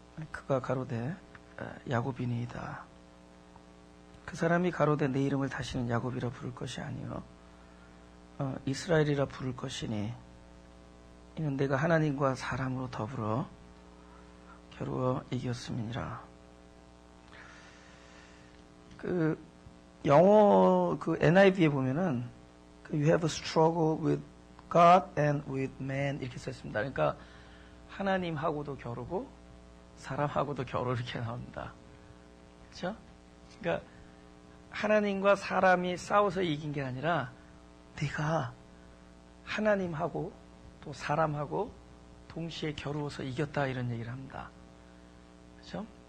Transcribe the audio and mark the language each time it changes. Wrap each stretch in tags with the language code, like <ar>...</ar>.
<ko>그가 가로되 야곱이니이다. 그 사람이 가로되 내 이름을 다시는 야곱이라 부를 것이 아니요 이스라엘이라 부를 것이니 이는 내가 하나님과 사람으로 더불어 겨루어 이겼음이니라. 그 영어 그 NIV에 보면은</ko> <en>You have a struggle with God and with man</en> <ko>이렇게 썼습니다. 그러니까 하나님하고도 겨루고 사람하고도 겨루 이렇게 나옵니다. 그렇죠? 그러니까 하나님과 사람이 싸워서 이긴 게 아니라 네가 하나님하고 또 사람하고 동시에 겨루어서 이겼다 이런 얘기를 합니다. 그렇죠?</ko>